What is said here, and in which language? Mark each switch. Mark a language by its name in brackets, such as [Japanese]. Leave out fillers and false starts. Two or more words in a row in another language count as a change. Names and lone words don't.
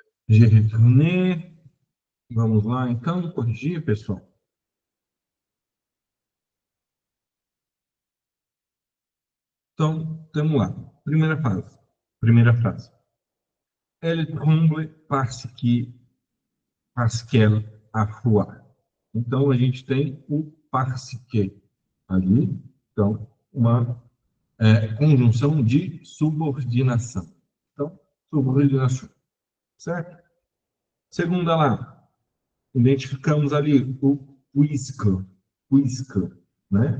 [French] Je retourné. [Portuguese] Vamos lá, então, corrigir, pessoal. Então, vamos lá. Primeira frase. Primeira frase. [French] Elle tremble parce qu'elle a froid. [Portuguese] Então, a gente tem o [French] parce que [Portuguese] ali. Então, uma conjunção de subordinação. Então, subordinação. Certo? Segunda lá. Identificamos ali o puisque, né?